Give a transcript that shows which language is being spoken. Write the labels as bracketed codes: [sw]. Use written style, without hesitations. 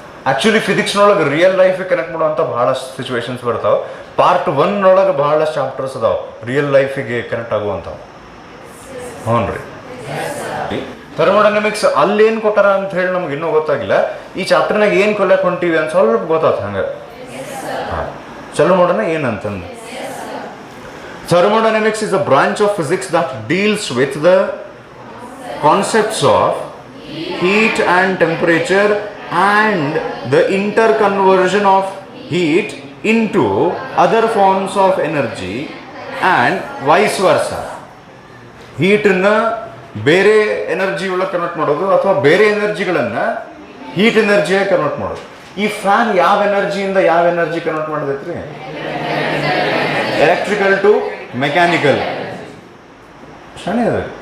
[kn] Actually ಫಿಸಿಕ್ಸ್ನೊಳಗೆ real ಲೈಫಿಗೆ connect ಮಾಡುವಂಥ ಭಾಳಷ್ಟು situations ಬರ್ತಾವೆ. ಪಾರ್ಟ್ 1 ಭಾಳಷ್ಟು ಚಾಪ್ಟರ್ಸ್ ಅದಾವೆ ರಿಯಲ್ ಲೈಫಿಗೆ ಕನೆಕ್ಟ್ ಆಗುವಂಥವು. ಹ್ಞೂ ರೀ. ಥರ್ಮೋಡೈನಮಿಕ್ಸ್ ಅಲ್ಲೇನು ಕೊಟ್ಟಾರ ಅಂತ ಹೇಳಿ ನಮ್ಗೆ ಇನ್ನೂ ಗೊತ್ತಾಗಿಲ್ಲ. ಈ ಚಾಪ್ಟರ್ನಾಗ ಏನು ಕಲಿಯಕ್ಕೆ ಹೊಂಟಿವಿ ಅಂತ ಸ್ವಲ್ಪ ಗೊತ್ತಾಯ್ತು. ಹಂಗೆ ಚಲೋ ಮಾಡೋಣ ಏನಂತಂದು. [en] Thermodynamics is a branch of physics that deals with the concepts of heat and temperature and the interconversion of heat into other forms of energy and vice versa. [kn] ಹೀಟನ್ನು ಬೇರೆ ಎನರ್ಜಿ ಒಳಗೆ ಕನ್ವರ್ಟ್ ಮಾಡೋದು ಅಥವಾ ಬೇರೆ ಎನರ್ಜಿಗಳನ್ನು ಹೀಟ್ ಎನರ್ಜಿಯಾಗಿ ಕನ್ವರ್ಟ್ ಮಾಡೋದು. ಈ fan ಯಾವ ಎನರ್ಜಿಯಿಂದ ಯಾವ energy convert ಮಾಡೋದೈತ್ರಿ? Electrical to mechanical. ಶಾಣೆ ಅದ.